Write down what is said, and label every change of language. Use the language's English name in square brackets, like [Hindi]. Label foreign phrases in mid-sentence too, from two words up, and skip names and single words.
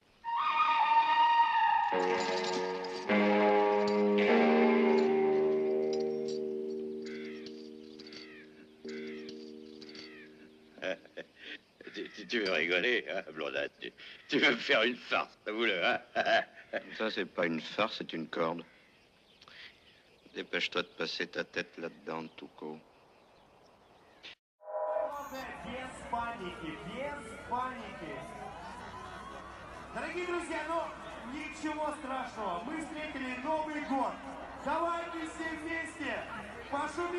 [French] Tu veux rigoler, hein, Blondin? Tu veux me faire une farce, t'avoue-le, hein? Ça, c'est pas une farce, c'est une corde. Dépêche-toi de passer ta tête là-dedans, Tuco. [Russian] Без паники, без паники. Дорогие друзья, ну ничего страшного. Мы встретили Новый год. Давайте все вместе пошумим.